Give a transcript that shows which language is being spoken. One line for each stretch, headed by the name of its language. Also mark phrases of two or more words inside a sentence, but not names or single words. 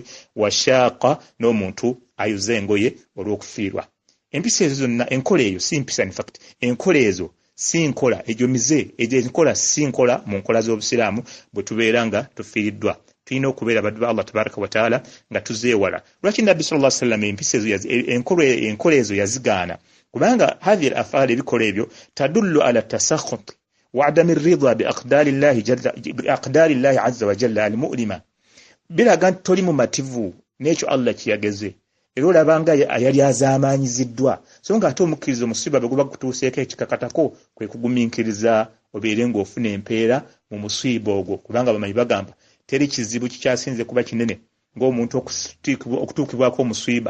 Ganda: Washaaqa, n'omuntu ayuza engoye olw'okufiirwa. Empisa ezo zonna, enkola eyo si mpisa,
English: in fact
Ganda: enkola ezo si nkola, egyo mize, egyo enkola si nkola mu nkola z'obusiraamu bwe tubeera nga tufiiriddwa. Tulina okubeera baddu ba Allah
Arabic: تبارك وتعالى
Ganda: nga tuzeewala. Lwaki Nabbi
Arabic: صلى الله عليه وسلم
Ganda: empisa ezo enkola ezo yazigaana?
Arabic: Kubanga هذه الأفعال,
Ganda: ebikola ebyo,
Arabic: تدل على تسخط وعدم رضا بأقدار الله عز وجل المؤلمة.
Ganda: Biraga nti toli mumativu n'ekyo Allah kiyageze, era olabanga yali azaamaanyiziddwa. So nga ate omukkiriza omusiiba bwe guba gutuuseeko ekikakatako kwe kugumiikiriza obeere ng'ofuna empeera mu musiiba ogwo, kubanga bamanyi bagamba teri kizibu kikyasinze kuba kinene ng'omuntu okutuukibwako omusiiba.